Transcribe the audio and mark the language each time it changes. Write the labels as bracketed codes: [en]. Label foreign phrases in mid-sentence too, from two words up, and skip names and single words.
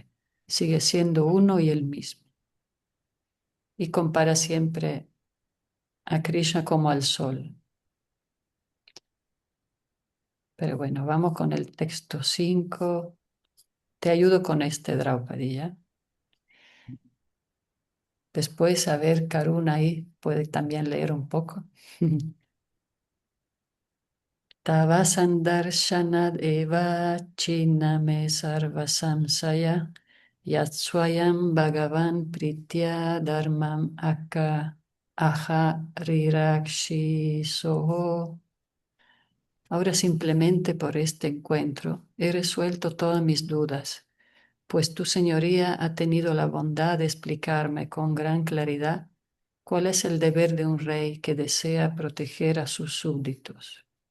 [es] Sigue siendo uno y el mismo. Y compara siempre a Krishna como al sol. Pero bueno, vamos con el texto 5. Te ayudo con este, Draupadi, ¿ya? Después, a ver, Karuna ahí puede también leer un poco. [sa] तव संदर्शनाद् एव छिन्ना मे सर्व संशयाः यत् स्वयं भगवान् प्रीत्या धर्मम् आह रिरक्षिषोः. [es] Ahora simplemente por este encuentro he resuelto todas mis dudas, pues tu señoría ha tenido la bondad de explicarme con gran claridad cuál es el deber de un rey que desea proteger a sus súbditos.